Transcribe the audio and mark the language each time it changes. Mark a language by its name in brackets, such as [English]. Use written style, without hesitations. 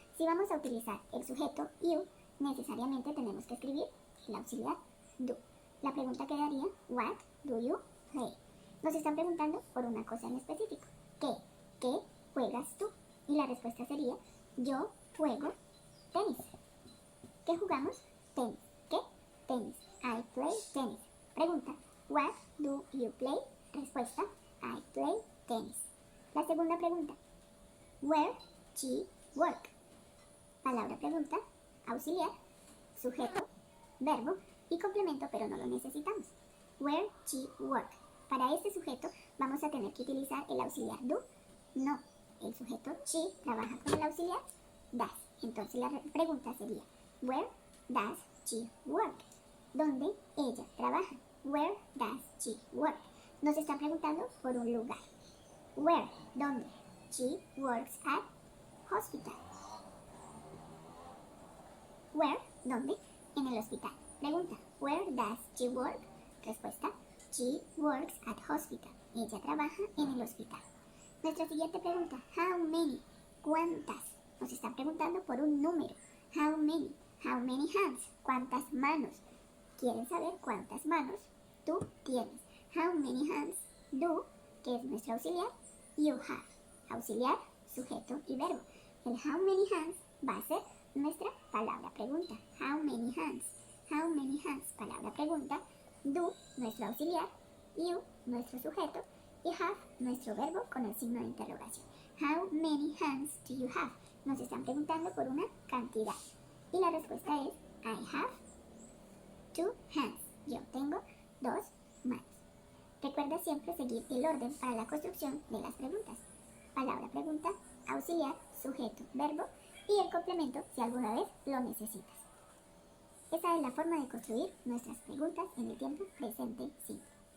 [Spanish] Si vamos a utilizar el sujeto you, necesariamente tenemos que escribir el auxiliar do. La pregunta quedaría [English] what do you play. [Spanish] Nos están preguntando por una cosa en específico. ¿Qué juegas tú? Y la respuesta sería yo juego tenis. ¿Qué jugamos? Tenis. ¿Qué? Tenis. [English] I play tennis. Pregunta what do you play? [Spanish] Respuesta [English] I play tennis. [Spanish] La segunda pregunta [English] where she work. [Spanish] Palabra pregunta, auxiliar, sujeto, verbo y complemento, pero no lo necesitamos. [English] Where she work. [Spanish] Para este sujeto vamos a tener que utilizar el auxiliar do. No, el sujeto she trabaja con el auxiliar does. Entonces la pregunta sería [English] where does she work? [Spanish] ¿Dónde ella trabaja? [English] Where does she work? [Spanish] Nos están preguntando por un lugar. [English] Where, ¿dónde? She works at hospital. [Spanish] Where, ¿dónde? En el hospital. [English] Pregunta, where does she work? Respuesta, she works at hospital. [Spanish] Ella trabaja en el hospital. Nuestra siguiente pregunta, [English] how many? [Spanish] ¿Cuántas? Nos están preguntando por un número. [English] How many? How many hands? [Spanish] ¿Cuántas manos? ¿Quieren saber cuántas manos tú tienes? [English] How many hands do, [Spanish] que es nuestro auxiliar, [English] you have. [Spanish] Auxiliar, sujeto y verbo. El how many hands va a ser nuestra palabra pregunta. [English] How many hands? How many hands? [Spanish] Palabra pregunta. Do, nuestro auxiliar. You, nuestro sujeto. Y have, nuestro verbo con el signo de interrogación. [English] How many hands do you have? [Spanish] Nos están preguntando por una cantidad. Y la respuesta es [English] I have 2 hands. [Spanish] Yo tengo 2 manos. Recuerda siempre seguir el orden para la construcción de las preguntas. Palabra pregunta, auxiliar, sujeto, verbo y el complemento si alguna vez lo necesitas. Esa es la forma de construir nuestras preguntas en el tiempo presente simple.